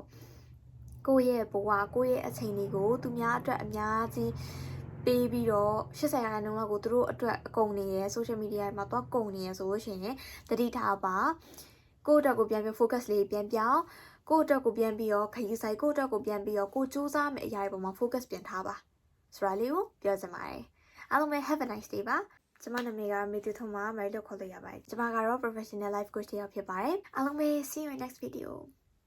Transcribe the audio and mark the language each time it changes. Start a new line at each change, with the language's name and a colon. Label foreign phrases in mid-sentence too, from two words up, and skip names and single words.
Burmese: ကိုယ့်ရဲ့ဘဝကိုယ့်ရဲ့အချိန်တွေကိုသူများအတွက်အများကြီးပေးပြီးတော့80ရာခိုင်နှုန်းလောက်ကိုသူတို့အတွက်အကုန်နေရ
English: social media
Burmese: မှာတော့ကုန်နေရဆိုလို့ရှိရင်တတိထားပါကိုယ့်အတွက်ကိုပြန်ပြီး focus လေးပြန်ပြောင်းကိုယ့်အတွက်ကိုပြန်ပြီးတော့ခရီးဆိုင်ကိုယ့်အတွက်ကိုပြန်ပြီးတော့ကိုစူးစမ်းမယ့်အရာတွေပေါ်မှာ focus ပြန်ထားပါဆိုတာလေးကိုပြောချင်ပါတယ်အားလုံးပဲ
English: have a nice day
Burmese: ပါကျမနာမည်ကမေတူထုံးမှာမိုင်လို့ခေါ်လို့ရပါတယ်ကျမကတော့
English: professional life coach
Burmese: တယောက်ဖြစ်ပါတယ်အားလုံးပဲ
English: see you in next video